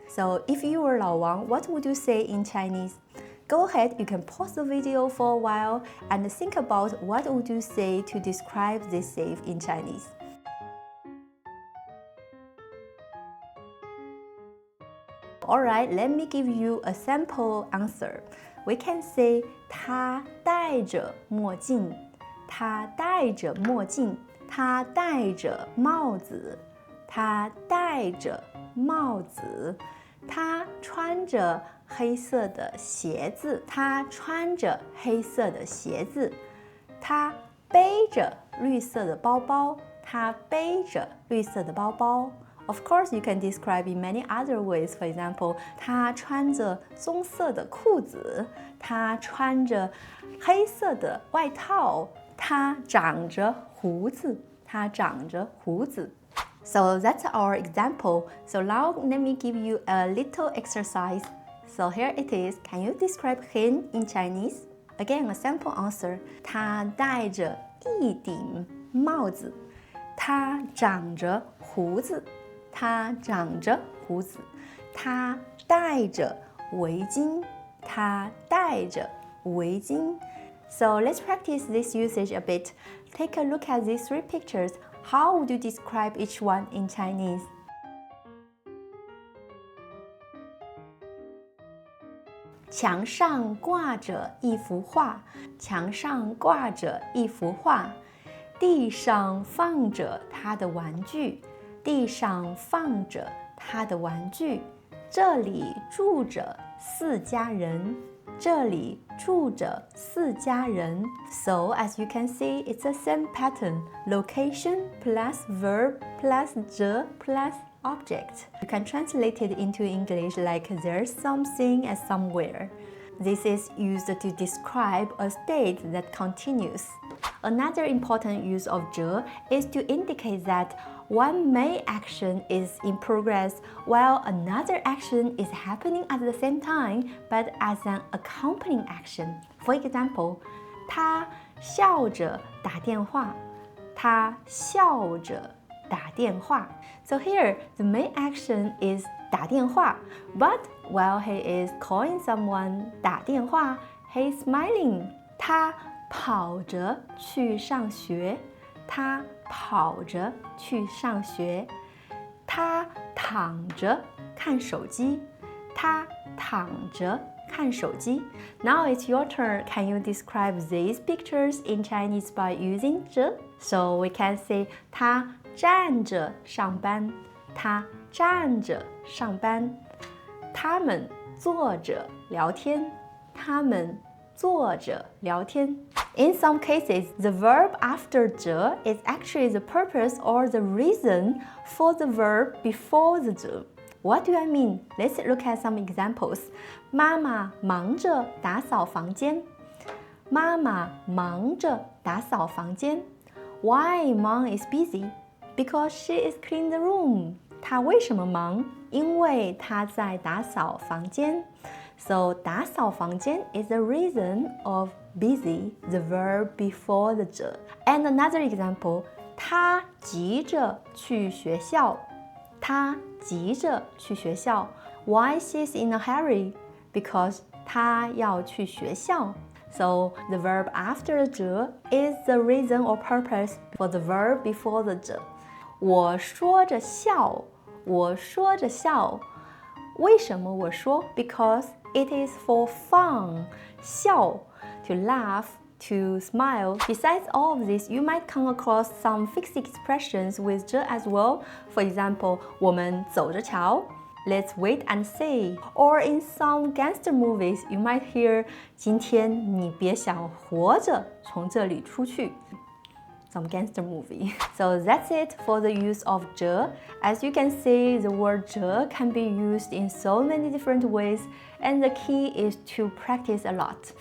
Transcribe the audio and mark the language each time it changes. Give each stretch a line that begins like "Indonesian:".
English: So if you were 老王, what would you say in Chinese? Go ahead, you can pause the video for a while and think about what would you say to describe this thief in Chinese. Alright, let me give you a sample answer. We can say
Chinese: 他戴着墨镜，他戴着墨镜，他戴着帽子，他戴着帽子，他穿着黑色的鞋子，他穿着黑色的鞋子，他背着绿色的包包，他背着绿色的包包。
English: Of course, you can describe in many other ways. For example,
Chinese: 他穿着棕色的裤子，他穿着黑色的外套，他长着胡子，他长着胡子。
English: So that's our example. So now let me give you a little exercise. So here it is. Can you describe him in Chinese? Again, a sample answer.
Chinese: 他戴着一顶帽子，他长着胡子，他长着胡子，他戴着围巾，他戴着围巾。
English: So let's practice this usage a bit. Take a look at these three pictures. How would you describe each one in Chinese?
Chinese: 墙上挂着一幅画，墙上挂着一幅画，地上放着他的玩具，地上放着他的玩具。这里住着4家人，这里住着4家人。
English: So as you can see, it's the same pattern. Location plus verb plus 着 plus object. You can translate it into English like there's something and somewhere. This is used to describe a state that continues. Another important use of 着 is to indicate that one main action is in progress while another action is happening at the same time but as an accompanying action. For example,
Chinese: 他笑着打电话，他笑着打电话.
English: So here, the main action is 打电话, but while he is calling someone 打电话, he's smiling.
Chinese: 他跑着去上学，他跑着去上学。他躺着看手机，他躺着看手机。
English: Now it's your turn. Can you describe these pictures in Chinese by using 着? So we can say
Chinese: 他站着上班，他站着上班。他们坐着聊天，他们坐着聊天。
English: In some cases, the verb after 着 is actually the purpose or the reason for the verb before the 着。 What do I mean? Let's look at some examples.
Chinese: 妈妈忙着打扫房间。妈妈忙着打扫房间。
English: Why Mom is busy? Because she is cleaning the room.
Chinese: 她为什么忙？因为她在打扫房间。
English: So 打扫房间 is the reason of busy, the verb before the 着。 And another example,
Chinese: 他急着去学校。他急着去学校。
English: Why she's in a hurry? Because
Chinese: 他要去学校。
English: So the verb after the 着 is the reason or purpose for the verb before the 着。
Chinese: 我说着笑，我说着笑。为什么我说
English: ？Because it is for fun. 笑 to laugh, to smile. Besides all of this, you might come across some fixed expressions with 着 as well. For example,
Chinese: 我们走着瞧。
English: Let's wait and see. Or in some gangster movies, you might hear
Chinese: 今天你别想活着从这里出去。
English: Some gangster movie. So that's it for the use of 着. As you can see, the word 着 can be used in so many different ways, and the key is to practice a lot.